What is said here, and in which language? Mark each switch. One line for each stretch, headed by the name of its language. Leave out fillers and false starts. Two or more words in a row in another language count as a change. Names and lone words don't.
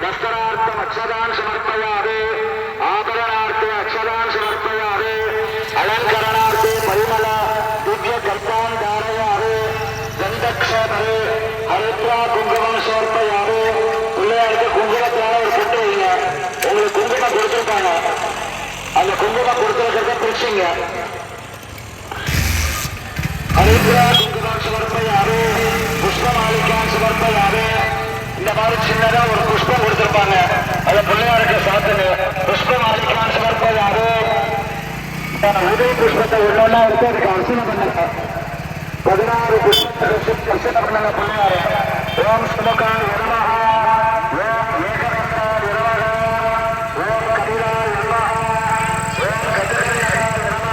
Sanskrit: वस्त्रार्थम अक्षदान समर्पयामि आभरणार्थे अक्षदान समर्पयामि अलंकरणार्थे परिमल दिव्य कर्तान धारयामि गंधक्षेत्रे हरिद्रा कुंकुमम समर्पयामि
Tamil: பிள்ளையாருக்கு குங்குமத்தால ஒரு பொட்டு வைங்க. உங்களுக்கு குங்குமம் கொடுத்துருப்பாங்க, அந்த குங்குமம் கொடுத்துருக்கிறத பிரிச்சுங்க.
Sanskrit: हरिद्रा कुंकुमम समर्पयामि पुष्पमालिकान समर्पयामि.
Tamil: இந்த மாதிரி சின்னதா ஒரு புஷ்பம் கொடுத்திருப்பாங்க, அதை பிள்ளையாருக்கு சாத்துங்க.
Sanskrit: புஷ்பமாலிகான் समर्पयामि.
Tamil: உதவி புஷ்பத்தை ஒன்னொன்னா எடுத்து அதுக்கு அர்ச்சனை பண்ணுங்க. 16 புஷ்பத்தை அர்ச்சனை பண்ணுங்க பிள்ளையாரு.
Sanskrit: ॐ सुमुखाय नमः, ॐ एकदन्ताय नमः, ॐ कपिलाय नमः, ॐ गजकन्यकाय नमः,